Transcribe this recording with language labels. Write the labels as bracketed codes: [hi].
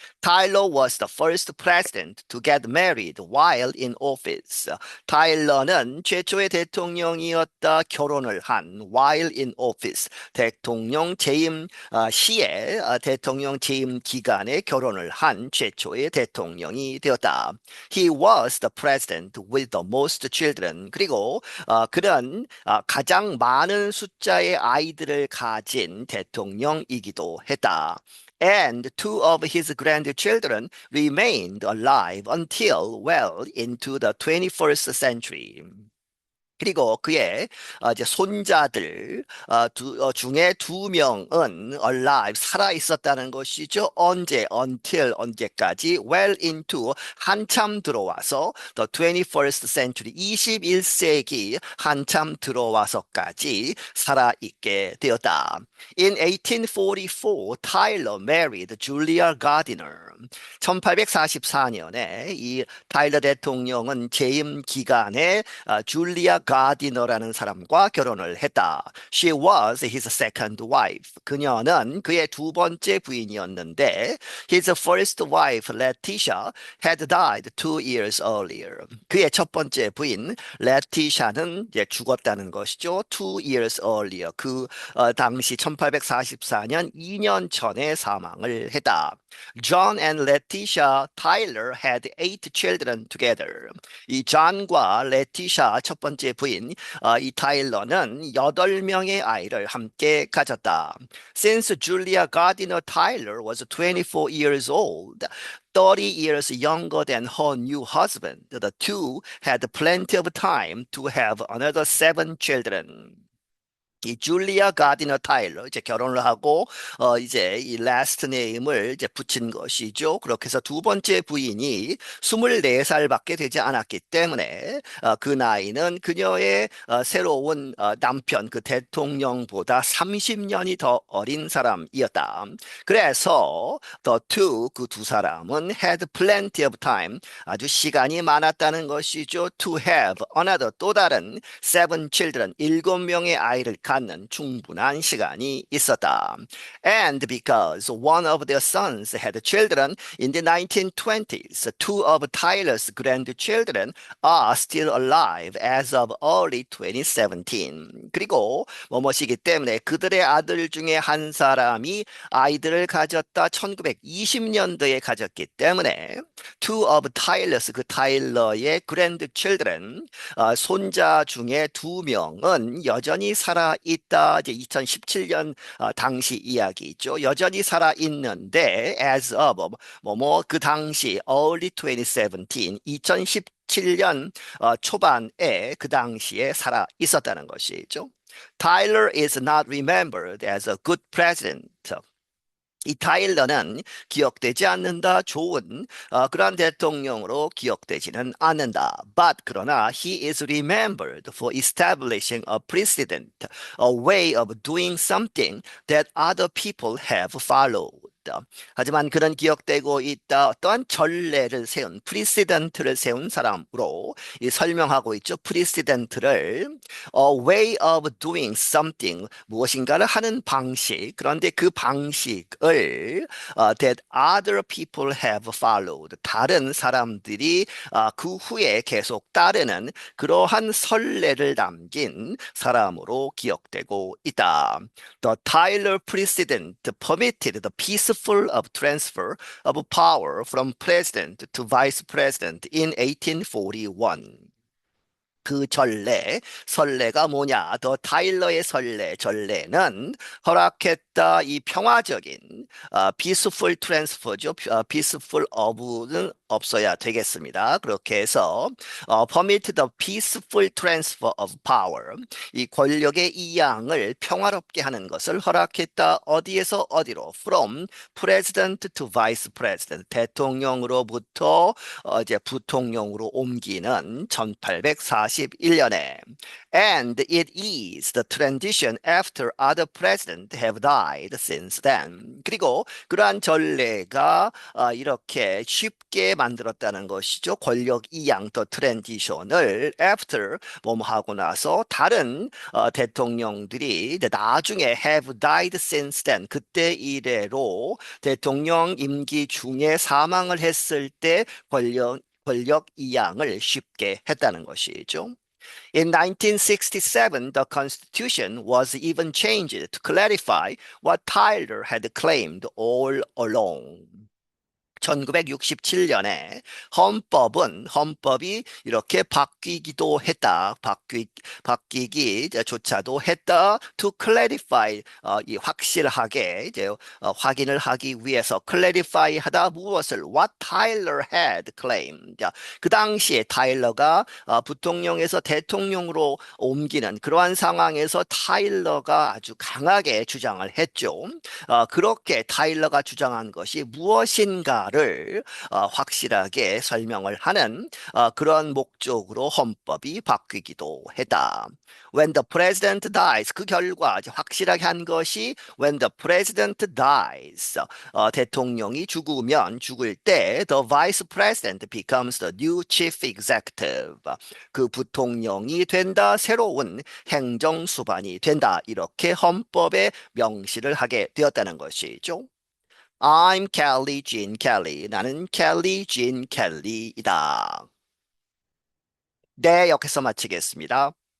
[en] Tyler was the first president to get married while in office. [ko] 타일러는 최초의 대통령이었다. 결혼을 한 [en] while in office. [ko] 대통령 재임 시에 대통령 재임 기간에 결혼을 한 최초의 대통령이 되었다. [en] He was the president with the most children. [ko] 그리고 그는 가장 많은 숫자의 아이들을 가진 대통령이기도 했다. [en] And two of his grandchildren remained alive until well into the 21st century. [ko] 그리고 그의 이제 손자들 중에 두 명은 [en] alive [ko] 살아 있었다는 것이죠. 언제 [en] until [ko] 언제까지 [en] well into [ko] 한참 들어와서 [en] the 21st century [ko] 21세기 한참 들어와서까지 살아 있게 되었다. [en] In 1844, Tyler married Julia Gardiner. [ko] 1844년에 이 타일러 대통령은 재임 기간에 줄리아 가디너라는 사람과 결혼을 했다. [en] She was his second wife. [ko] 그녀는 그의 두 번째 부인이었는데 [en] his first wife, Letitia, had died 2 years earlier. [ko] 그의 첫 번째 부인, 레티샤는 이제 죽었다는 것이죠. [en] 2 years earlier. [ko] 당시 1844년 2년 전에 사망을 했다. [en] John and Letitia Tyler had 8 children together. [ko] 이 존과 레티샤 첫 번째 부인 이 타일러는 8명의 아이를 함께 가졌다. [en] Since Julia Gardiner Tyler was 24 years old, 30 years younger than her new husband, the two had plenty of time to have another 7 children. [ko] 이 줄리아 가디너 타일러 이제 결혼을 하고 이제 이 [en] last name [ko] 을 이제 붙인 것이죠. 그렇게 해서 두 번째 부인이 24살밖에 되지 않았기 때문에 그 나이는 그녀의 새로운 남편 그 대통령보다 30년이 더 어린 사람이었다. 그래서 [en] the two [ko] 그 두 사람은 [en] had plenty of time [ko] 아주 시간이 많았다는 것이죠. [en] To have another [ko] 또 다른 [en] 7 children [ko] 7명의 아이를 갖는 충분한 시간이 있었다. [en] And because one of their sons had children in the 1920s, two of Tyler's grandchildren are still alive as of early 2017. [ko] 그리고 뭐뭐시기 때문에 그들의 아들 중에 한 사람이 아이들을 가졌다 1920년도에 가졌기 때문에 [en] two of Tyler's [ko] 그 타일러의 [en] grandchildren [ko] 손자 중에 2명은 여전히 살아 있다. 이제 2017년 당시 이야기죠. 여전히 살아 있는데 [en] as of [ko] 그 당시 [en] early 2017, [ko] 2017년 초반에 그 당시에 살아 있었다는 것이죠. [en] Tyler is not remembered as a good president. [ko] 이 타일러는 기억되지 않는다. 좋은 그러한 대통령으로 기억되지는 않는다. [en] But [ko] 그러나 [en] he is remembered for establishing a precedent, a way of doing something that other people have followed. [ko] 하지만 그런 기억되고 있다. 어떠한 전례를 세운 프리시던트를 세운 사람으로 설명하고 있죠. 프리시던트를 [en] a way of doing something [ko] 무엇인가를 하는 방식. 그런데 그 방식을 [en] that other people have followed [ko] 다른 사람들이 그 후에 계속 따르는 그러한 선례를 남긴 사람으로 기억되고 있다. [en] The Tyler precedent permitted the peaceful of transfer of power from president to vice president in 1841. [ko] 그 선례가 뭐냐? 더 타일러의 전례는 허락했다 이 평화적인 [en] peaceful transfer [ko] 죠. [en] peaceful of [ko] 는 없어야 되겠습니다. 그렇게 해서 [en] permit the peaceful transfer of power [ko] 이 권력의 이양을 평화롭게 하는 것을 허락했다. 어디에서 어디로? [en] From president to vice president [ko] 대통령으로부터 이제 부통령으로 옮기는 1841년에 [en] And it is the tradition after other presidents have died since then. [ko] 그리고 그러한 전례가 이렇게 쉽게 만들었다는 것이죠. 권력 이양 [en] 더 트랜지션을 after [ko] 하고 나서 다른 대통령들이 나중에 [en] have died since then [ko] 그때 이래로 대통령 임기 중에 사망을 했을 때 권력 이양을 쉽게 했다는 것이죠. [en] In 1967, the Constitution was even changed to clarify what Tyler had claimed all along. [ko] 1967년에 헌법이 이렇게 바뀌기도 했다. 바뀌기 조차도 했다. [en] To clarify, [ko] 이 확실하게 이제 확인을 하기 위해서 [en] clarify [ko] 하다 무엇을 [en] what Tyler had claimed. [ko] 자, 그 당시에 타일러가 부통령에서 대통령으로 옮기는 그러한 상황에서 타일러가 아주 강하게 주장을 했죠. 그렇게 타일러가 주장한 것이 무엇인가를 확실하게 설명을 하는 그런 목적으로 헌법이 바뀌기도 했다. [en] When the president dies, [ko] 그 결과 이제 확실하게 한 것이 [en] when the president dies, [ko] 대통령이 죽을 때 [en] the vice president becomes the new chief executive. [ko] 그 부통령이 된다, 새로운 행정수반이 된다. 이렇게 헌법에 명시를 하게 되었다는 것이죠. [en] I'm Kelly Jean Kelly. [ko] 나는 켈리 진 켈리이다. 네, 여기서 마치겠습니다.